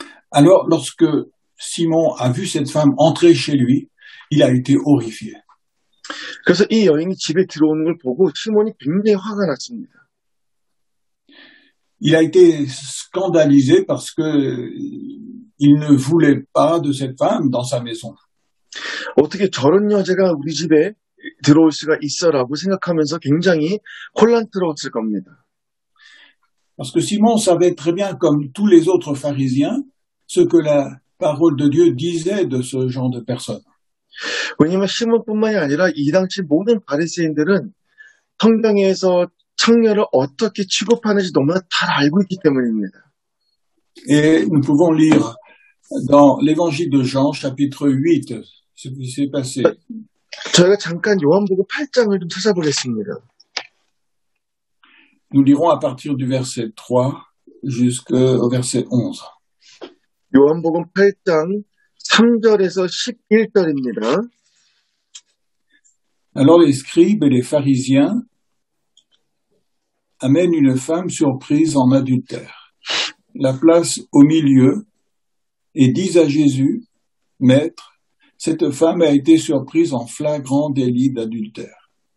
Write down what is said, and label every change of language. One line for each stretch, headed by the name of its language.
French: Alors, lorsque Simon a vu cette femme entrer chez lui, il a été horrifié.
Korean: 그래서 이 여인이 집에 들어오는 걸 보고 시몬이 굉장히 화가 났습니다.
French: Il a été scandalisé parce que il ne voulait pas de cette femme dans sa maison.
Korean: 어떻게 저런 여자가 우리 집에 들어올 수가 있어라고 생각하면서 굉장히 혼란스러웠을 겁니다.
French: Parce que Simon savait très bien, comme tous les autres pharisiens, ce que la parole de Dieu disait de ce genre de personnes.
Korean: 왜냐하면 시몬뿐만이 아니라 이 당시 모든 바리새인들은 성경에서 창녀를 어떻게 취급하는지 너무나 잘 알고 있기 때문입니다.
French: Et nous pouvons lire dans l'évangile de Jean, chapitre 8, ce qui s'est passé.
Korean: 저희가 잠깐 요한복음 8장을 좀 찾아보겠습니다.
French: Nous lirons à partir du verset 3 jusqu'au verset 11.
Korean: 요한복음 8장 3절에서 11절입니다.
French: Alors les scribes et les pharisiens amènent une femme surprise en adultère, la placent au milieu et disent à Jésus, « Maître, cette femme a été surprise en flagrant délit d'adultère.